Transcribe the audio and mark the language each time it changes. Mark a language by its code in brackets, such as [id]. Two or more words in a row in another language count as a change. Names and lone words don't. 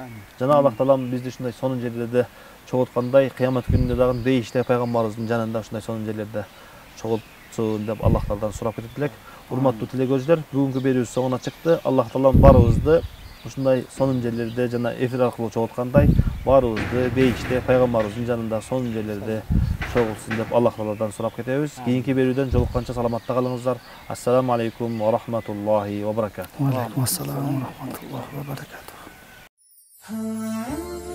[ky] Жана Аллах таалам бизди ушундай сонун жерлерде чогулткандай, кыямат күнүндө дагы бейиште пайгамбарыбыздын жанында ушундай сонун жерлерде чогултсун деп Аллах таалам сурап кетет элек. Урматтуу телекөрүүчүлөр, бүгүнкү берүүбүз соңуна чыкты. Аллах таалам барыбызды ушундай сонун жерлерде жана эфир аркылуу чогулткандай, барыбызды бейиште пайгамбарыбыздын жанында сонун жерлерде чогултсун деп Аллах тааладан сурап кетебиз. Кийинки берүүдөн жолукканча саламатта калыңыздар. [ar] السلام عليكم ورحمة الله وبركاته. وعليكم السلام ورحمة الله وبركاته.